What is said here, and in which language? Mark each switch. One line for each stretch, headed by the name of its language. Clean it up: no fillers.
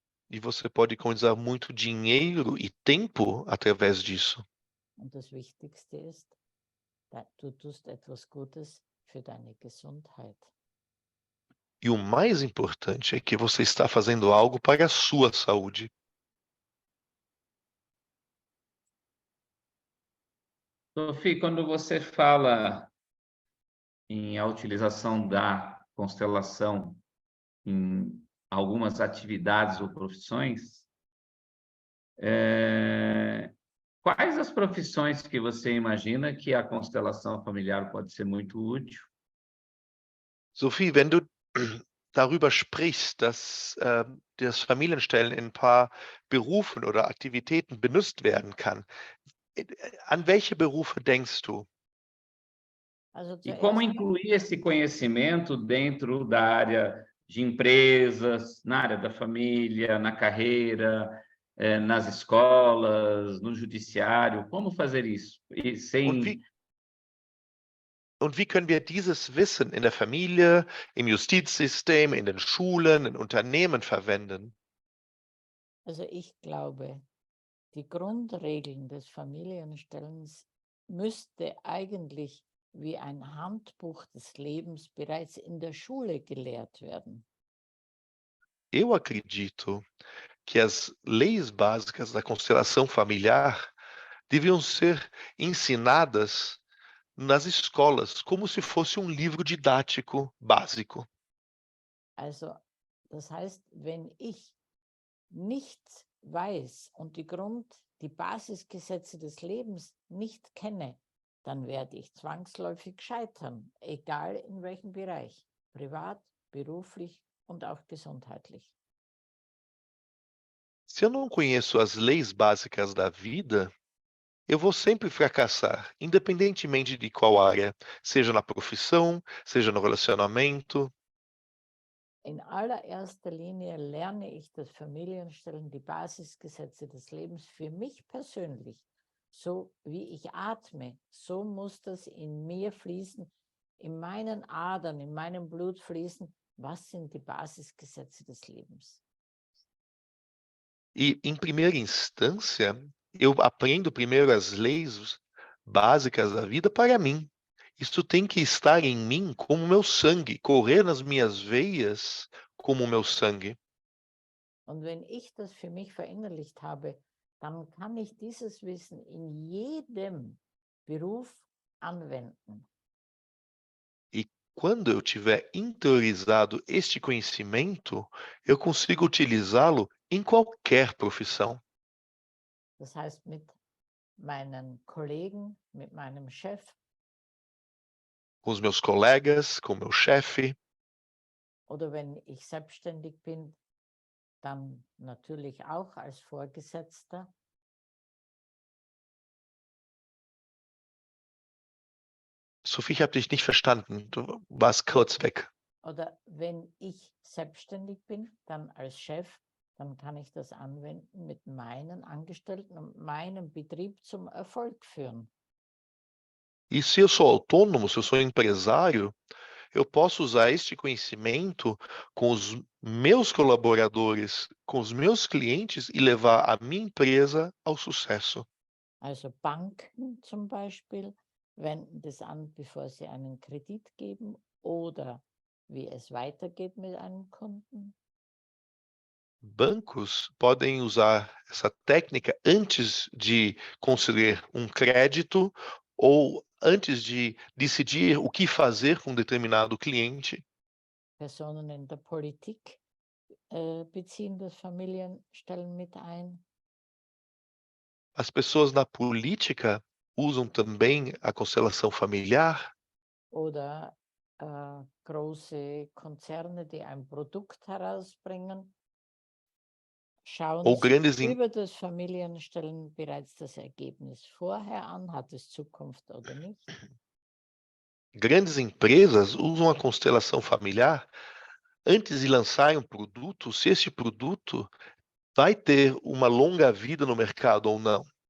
Portuguese: E você pode economizar muito dinheiro e tempo através disso.
German: Und das Wichtigste ist, du tust etwas Gutes für deine Gesundheit.
Portuguese: E o mais importante é que você está fazendo algo para a sua saúde. Sophie, quando você fala em a utilização da constelação em algumas atividades ou profissões, quais as profissões que você imagina que a constelação familiar pode ser muito útil?
German: Sophie, wenn du darüber sprichst, dass das Familienstellen in ein paar Berufen oder Aktivitäten benutzt werden kann, an welche Berufe denkst du? Also
Portuguese: E como
German: zuerst,
Portuguese: incluir esse conhecimento dentro da área de empresas, na área da família, na carreira, nas escolas, no judiciário? Como fazer isso? E
German: Und
Portuguese: sem
German: wie können wir dieses Wissen in der Familie, im Justizsystem, in den Schulen, in Unternehmen verwenden? also ich glaube, die Grundregeln des Familienstellens müsste eigentlich wie ein Handbuch des Lebens bereits in der Schule gelehrt werden.
Portuguese: Eu acredito que as leis básicas da constelação familiar deviam ser ensinadas nas escolas, como se fosse um livro didático básico.
German: Also das heißt, wenn ich nichts weiß und die Basisgesetze des Lebens nicht kenne, dann werde ich zwangsläufig scheitern, egal in welchem Bereich, privat, beruflich und auch gesundheitlich.
Portuguese: Se eu não conheço as leis básicas da vida, eu vou sempre fracassar, independentemente de qual área, seja na profissão, seja no relacionamento.
German: In allererster Linie lerne ich das Familienstellen, die Basisgesetze des Lebens für mich persönlich. So wie ich atme, so muss das in mir fließen, in meinen Adern, in meinem Blut fließen. Was sind die Basisgesetze des Lebens?
Portuguese: E, em primeira instância, eu aprendo primeiro as leis básicas da vida para mim. Isso tem que estar em mim como meu sangue, correr nas minhas veias como meu sangue.
German: Und wenn ich das für mich verinnerlicht habe, dann kann ich dieses Wissen in jedem Beruf anwenden.
Portuguese: E quando eu tiver interiorizado este conhecimento, eu consigo utilizá-lo em qualquer profissão.
German: Das heißt, mit meinen Kollegen, mit meinem Chef,
Portuguese: Com os meus colegas, com o meu chefe,
German: oder wenn ich selbstständig bin, dann natürlich auch als Vorgesetzter. Sophie, ich habe dich nicht verstanden. Du warst kurz weg. Oder wenn ich selbstständig bin, dann als Chef, dann kann ich das anwenden mit meinen Angestellten und meinen Betrieb zum Erfolg führen.
Portuguese: E se eu sou autônomo, se eu sou empresário, eu posso usar este conhecimento com os meus colaboradores, com os meus clientes e levar a minha empresa ao sucesso.
German: Also Banken zum Beispiel wenden das an, bevor sie einen Kredit geben oder wie es weitergeht mit einem Kunden.
Portuguese: Bancos podem usar essa técnica antes de conceder um crédito ou antes de decidir o que fazer com um determinado cliente.
German: Personen in der Politik beziehen das Familienstellen mit ein.
Portuguese: As pessoas na política usam também a constelação familiar,
German: Oder große Konzerne, die ein Produkt herausbringen, schauen
Portuguese: ou
German: sich
Portuguese: grandes,
German: über das Familienstellen bereits das Ergebnis vorher an, hat es Zukunft oder nicht.
Portuguese: grandes empresas usam a constelação familiar antes de lançarem um produto, se esse produto vai ter uma longa vida no mercado ou não.